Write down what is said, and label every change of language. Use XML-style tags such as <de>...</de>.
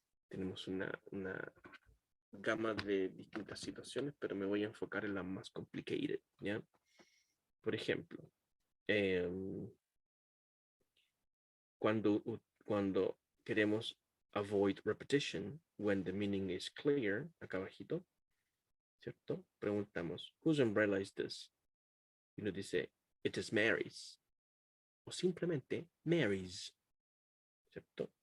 <es>Tenemos una gama de distintas situaciones, pero me voy a enfocar en las más complicated, ¿ya? Por ejemplo, cuando queremos</es> <en>avoid repetition when the meaning is clear,</en> <es>acá abajito, ¿cierto? Preguntamos,</es> <en>whose umbrella is this?</en> <es>Y nos dice,</es> <en>it is Mary's.</en> <es>O simplemente Mary's, ¿cierto?</es>